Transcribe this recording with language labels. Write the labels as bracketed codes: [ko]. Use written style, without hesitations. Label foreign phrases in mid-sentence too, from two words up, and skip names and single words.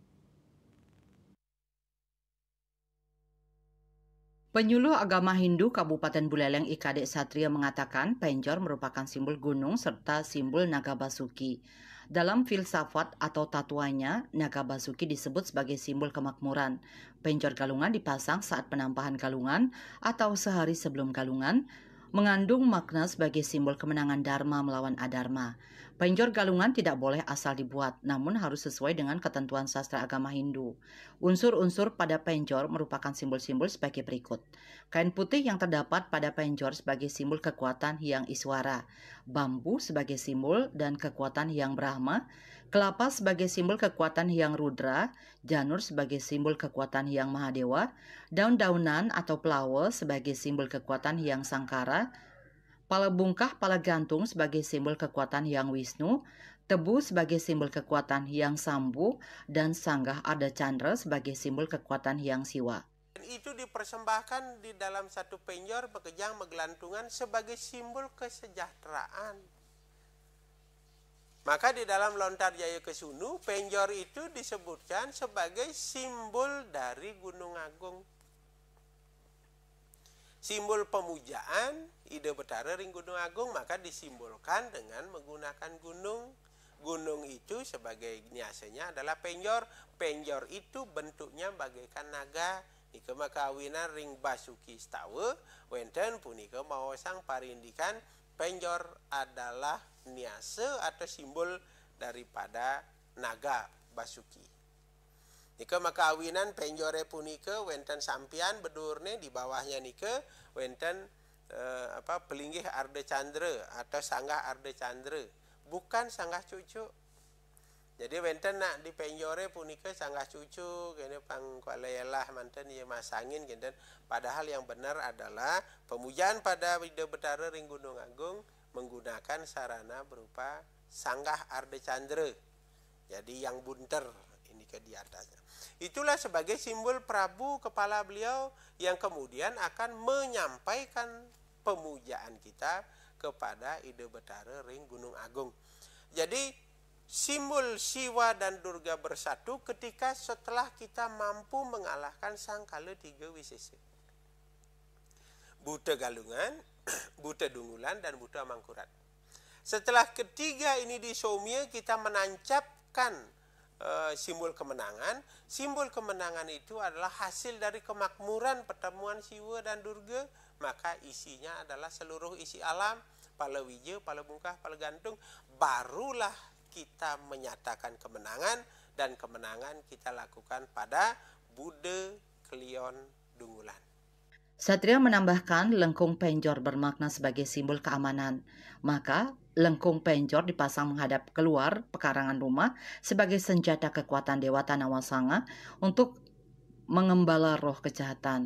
[id] Penyuluh agama Hindu Kabupaten Buleleng IKD Satria mengatakan penjor merupakan simbol gunung serta simbol naga basuki. Dalam filsafat atau tatuanya, naga basuki disebut sebagai simbol kemakmuran. Penjor galungan dipasang saat penampahan galungan atau sehari sebelum galungan, mengandung makna sebagai simbol kemenangan Dharma melawan Adharma. Penjor galungan tidak boleh asal dibuat, namun harus sesuai dengan ketentuan sastra agama Hindu. Unsur-unsur pada penjor merupakan simbol-simbol sebagai berikut. Kain putih yang terdapat pada penjor sebagai simbol kekuatan Hyang Iswara, bambu sebagai simbol dan kekuatan Hyang Brahma, kelapa sebagai simbol kekuatan Hyang Rudra, janur sebagai simbol kekuatan Hyang Mahadewa, daun-daunan atau pelawa sebagai simbol kekuatan Hyang Sangkara, pala bungkah, pala gantung sebagai simbol kekuatan Hyang Wisnu, tebu sebagai simbol kekuatan Hyang Sambu, dan sanggah Arda Chandra sebagai simbol kekuatan Hyang Siwa. Itu dipersembahkan di dalam satu penjor [ban] bekejang megelantungan [id] sebagai simbol kesejahteraan. Maka di dalam Lontar Jaya Kesunu, penjor itu disebutkan sebagai simbol dari Gunung Agung. Simbol pemujaan, Ida Betara ring Gunung Agung, maka disimbolkan dengan menggunakan gunung. Gunung itu sebagai niasanya adalah penjor. Penjor itu bentuknya bagaikan naga. [ban] Nika makawinan ring Basuki Stawa, wenten punika mawasang parindikan penjor [id] adalah niase atau simbol daripada naga Basuki. [ban] Nika makawinan penjore punika wenten sampian bedurne [id] di bawahnya [ban] nika wenten pelinggih Arda Chandra atau sanggah Arda Chandra, [id] bukan sanggah cucu. [ban] Jadi wenten nak di penjore punika sanggah cucu kene pang kualayalah manten ia masangin kene, [id] padahal yang benar adalah pemujaan pada Ida Betara ring Gunung Agung menggunakan sarana berupa sanggah Arda Chandra. Jadi yang bunter ini ke di atasnya. Itulah sebagai simbol Prabu kepala beliau yang kemudian akan menyampaikan pemujaan kita kepada Ida Betara ring Gunung Agung. Jadi simbol Siwa dan Durga bersatu ketika setelah kita mampu mengalahkan sang kala tiga wisesa. Buta Galungan, Buta Dungulan, dan Buta Mangkurat. Setelah ketiga ini disomia, kita menancapkan simbol kemenangan. Simbol kemenangan itu adalah hasil dari kemakmuran pertemuan Siwa dan Durga. Maka isinya adalah seluruh isi alam, pala wija, pala bungkah, pala gantung. Barulah kita menyatakan kemenangan, dan kemenangan kita lakukan pada Buddha Kelion Dungulan. Satria menambahkan lengkung penjor bermakna sebagai simbol keamanan. Maka lengkung penjor dipasang menghadap keluar pekarangan rumah sebagai senjata kekuatan Dewata Nawasanga untuk mengembala roh kejahatan.